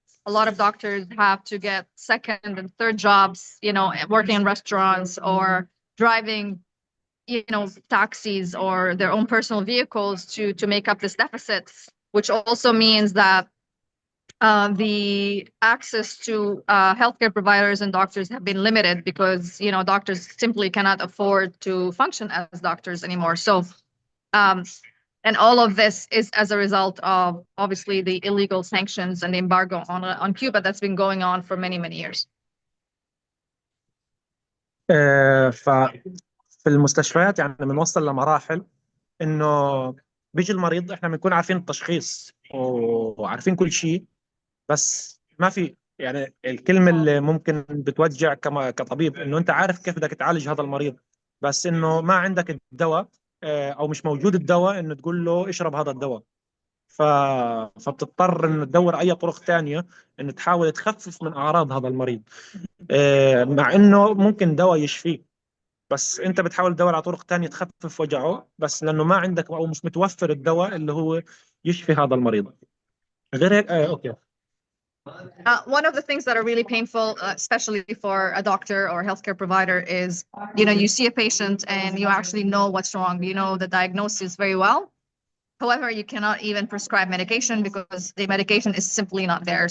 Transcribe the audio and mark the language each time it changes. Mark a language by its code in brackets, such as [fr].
[en] A lot of doctors have to get second and third jobs, you know, working in restaurants or driving, you know, taxis or their own personal vehicles to make up this deficit, which also means that the access to healthcare providers and doctors have been limited because, you know, doctors simply cannot afford to function as doctors anymore. So, and all of this is as a result of obviously the illegal sanctions and the embargo on Cuba that's been going on for many years. [ar] ففي المستشفيات يعني بنوصل لمراحل انه بيجي المريض، احنا بنكون عارفين التشخيص وعارفين كل شيء، بس ما في يعني الكلمة اللي ممكن بتوجع كطبيب انه انت عارف كيف بدك تعالج هذا المريض، بس انه ما عندك الدواء او مش موجود الدواء انه تقول له اشرب هذا الدواء. فبتضطر انه تدور اي طرق ثانية انه تحاول تخفف من اعراض هذا المريض، مع انه ممكن دواء يشفيه، بس انت بتحاول تدور على طرق ثانية تخفف وجعه، بس لانه ما عندك او مش متوفر الدواء اللي هو يشفي هذا المريض. غير هيك اوكي. [en] One of the things that are really painful, especially for a doctor or a healthcare provider, is, you know, you see a patient and you actually know what's wrong. You know the diagnosis very well. However, you cannot even prescribe medication because the medication is simply not there.